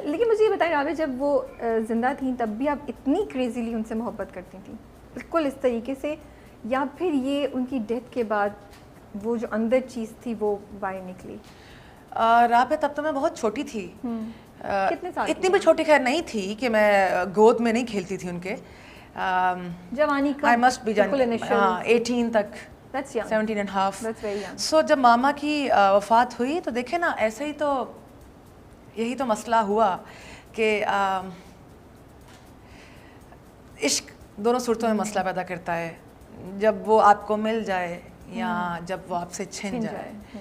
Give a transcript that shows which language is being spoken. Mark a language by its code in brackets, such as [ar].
[ur] لیکن مجھے یہ بتائیں رابعہ, جب وہ زندہ تھیں تب بھی آپ اتنی کریزیلی ان سے محبت کرتی تھیں بالکل اس طریقے سے, یا پھر یہ ان کی ڈیتھ کے بعد وہ جو اندر چیز تھی وہ باہر نکلی؟ رابعہ تب تو میں بہت چھوٹی تھی. کتنے سال؟ اتنی بھی چھوٹی خیر نہیں تھی کہ میں گود میں نہیں کھیلتی تھی ان کے. جوانی کا [en] I must be 18 تک, 17 and half. [ur] سو جب ماما کی وفات ہوئی تو دیکھیں نا ایسے ہی تو یہی تو مسئلہ ہوا کہ عشق دونوں صورتوں میں مسئلہ پیدا کرتا ہے, جب وہ آپ کو مل جائے یا جب وہ آپ سے چھن جائے.